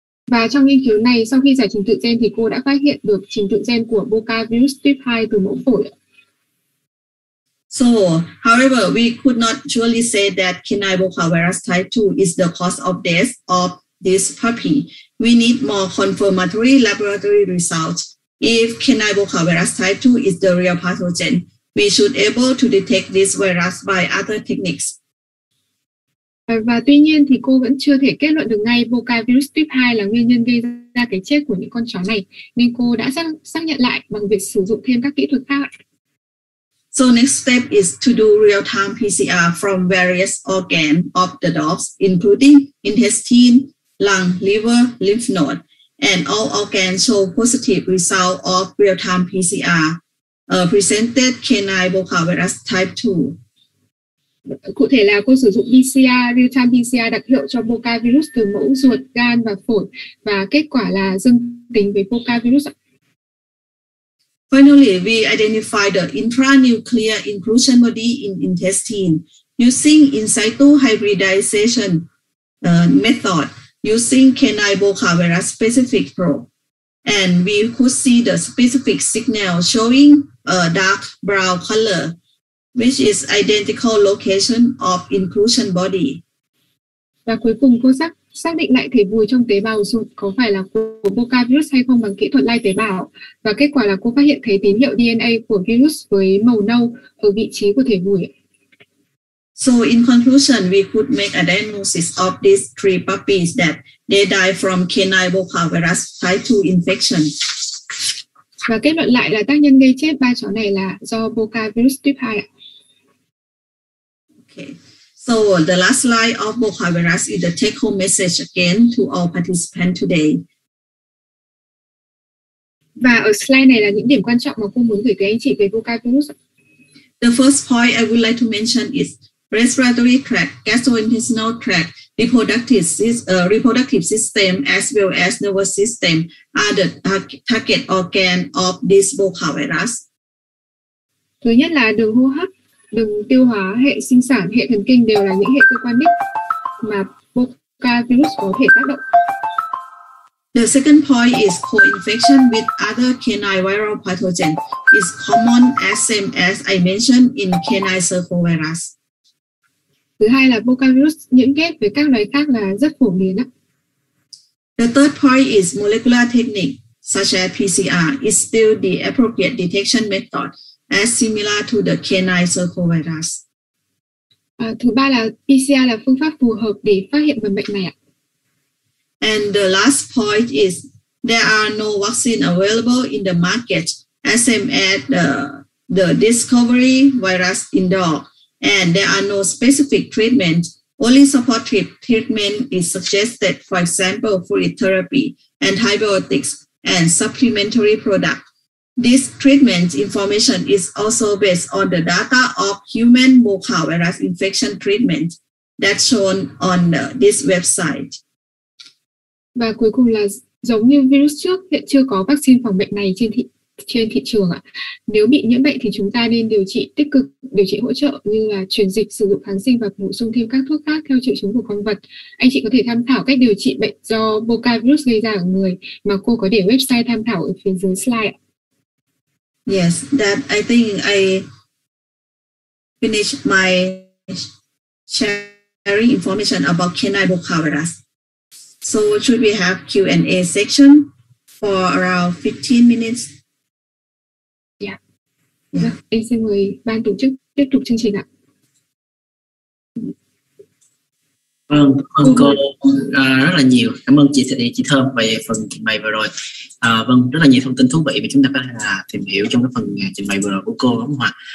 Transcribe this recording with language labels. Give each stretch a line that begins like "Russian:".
Vietnamese: Và trong nghiên cứu này, sau khi giải trình tự gen thì cô đã phát hiện được trình tự gen của bocavirus type 2 từ mẫu phổi.
English: So, however, we could not surely say that canine bocavirus type 2 is the cause of death of this puppy. We need more confirmatory laboratory results. If canine bocavirus type 2 is the real pathogen, we should able to detect this virus by other techniques.
Vietnamese: Và tuy nhiên thì cô vẫn chưa thể kết luận được ngay bocavirus type 2 là nguyên nhân gây ra cái chết của những con chó này, nên cô đã xác nhận lại bằng việc sử dụng thêm các kỹ thuật khác.
English: So next step is to do real-time PCR from various organs of the dogs, including intestine, lung, liver, lymph node, and all organs show positive result of real-time PCR. presented canine Boca virus type 2.
Vietnamese: Cụ thể là cô sử dụng PCR, real-time PCR đặc hiệu cho Boca virus từ mẫu ruột, gan và phổi và kết quả là dương tính với Boca virus.
English: Finally, we identify the intranuclear inclusion body in intestine using in situ hybridization method using canine Boca virus specific probe. And we could see the specific signal showing a dark brown color, which is identical location of inclusion body.
Vietnamese: Và cuối cùng cô xác định lại thể vùi trong tế bào ruột có phải là của Boca virus hay không bằng kỹ thuật lai tế bào. Và kết quả là cô phát hiện thấy tín hiệu DNA của virus với màu nâu ở vị trí của thể vùi.
English: So in conclusion, we could make a diagnosis of these 3 puppies that they died from canine Boca virus type 2 infection.
Vietnamese: Và kết luận lại là tác nhân gây chết 3 chó này là do Boca virus type 2.
English: Okay. So the last slide of Boca virus is the take-home message again to all participants today.
Vietnamese: Và ở slide này là những điểm quan trọng mà cô muốn gửi tới anh chị về Boca virus.
English: The first point I would like to mention is respiratory tract, gastrointestinal tract, reproductive system, as well as nervous system are the target organ of this Boca virus.
Vietnamese: Thứ nhất là đường hô hấp, đường tiêu hóa, hệ sinh sản, hệ thần kinh đều là những hệ cơ quan đích mà Boca virus có thể tác động.
English: The second point is co-infection with other canine viral pathogen is common as same as I mentioned in canine circovirus.
Vietnamese: Thứ hai là Boca virus nhiễm ghép với các loài khác là rất phổ biến.
English: The third point is molecular technique such as PCR is still the appropriate detection method as similar to the canine circovirus.
Vietnamese: Thứ ba là PCR là phương pháp phù hợp để phát hiện mầm bệnh này ạ.
English: And the last point is there are no vaccine available in the market as same as the discovery virus in dog, and there are no specific treatment. Only supportive treatment is suggested, for example, fluid therapy, antibiotics, and supplementary product. This treatment information is also based on the data of human Boca virus infection treatment that's shown on this website.
Vietnamese: Và cuối cùng là giống như virus trước, hiện chưa có vaccine phòng bệnh này trên thị trường ạ. Nếu bị nhiễm bệnh thì chúng ta nên điều trị tích cực, điều trị hỗ trợ như là truyền dịch, sử dụng kháng sinh và bổ sung thêm các thuốc khác theo triệu chứng của con vật. Anh chị có thể tham khảo cách điều trị bệnh do Boca virus gây ra ở người mà cô có để website tham khảo ở phía dưới slide ạ.
English: Yes, that I think I finished my sharing information about canine Boca virus. So should we have Q&A section for around 15 minutes? Yeah.
Vietnamese: Em xin mời ban tổ chức tiếp tục chương trình ạ. Vâng, ơn cô rất là nhiều. Cảm ơn chị Thơm về phần trình bày vừa rồi. Vâng, rất là nhiều thông tin thú vị mà chúng ta có thể là tìm hiểu trong cái phần trình bày vừa rồi của cô, đúng không ạ?